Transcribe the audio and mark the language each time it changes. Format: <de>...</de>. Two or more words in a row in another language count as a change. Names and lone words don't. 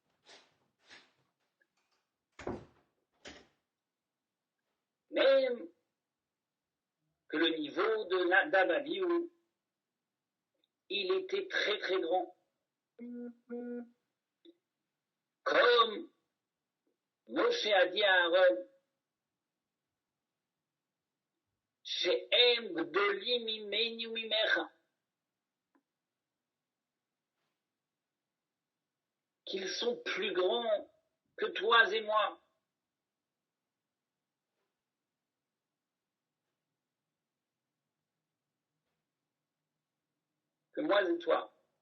<fr>Même que le niveau de d'Abaviou, il était très très grand. Comme Moshe a dit à Aaron,</fr> <he>שהם גדולים ממני ממך,</he> <fr>qu'ils sont plus grands que toi et moi. Que moi et toi.</fr>